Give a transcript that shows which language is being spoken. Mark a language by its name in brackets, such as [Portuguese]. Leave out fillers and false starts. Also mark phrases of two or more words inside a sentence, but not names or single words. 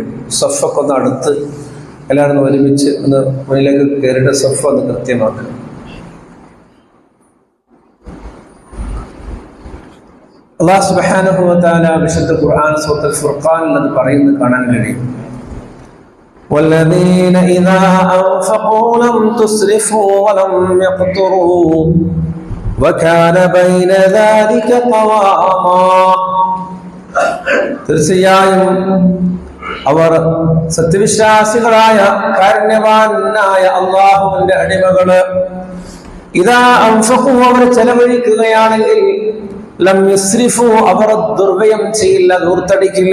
[Malayalam] സഫൊക്കെ ഒന്ന് അടുത്ത് എല്ലാവരും ഒരുമിച്ച് ഒന്ന് മുന്നിലേക്ക് കയറിയിട്ട് സഫ് ഒന്ന് കൃത്യമാക്കണം. അല്ലാഹു [Arabic] سبحانه وتعالى [Malayalam] വിശുദ്ധ ഖുർആൻ സൂറത്തുൽ ഫുർഖാനിൽ അത് പറയുന്നത് കാണാൻ കഴിയും. [Arabic] والذين إذا أنفقوا لم تسرفوا ولم يقتروا وكان بين ذلك قواما. [Malayalam] തീർച്ചയായും അവർ സത്യവിശ്വാസികളായ കാരുണ്യവാനായ അല്ലാഹുവിന്റെ അടിമകള് [Arabic] إذا أنفقوا, [Malayalam] അവർ ചെലവഴിക്കുകയാണെങ്കിൽ [Arabic] لم يسرفوا, [Malayalam] അവർ ദുർവ്യയം ചെയ്യില്ല, ദൂർത്തടിക്കില്ല.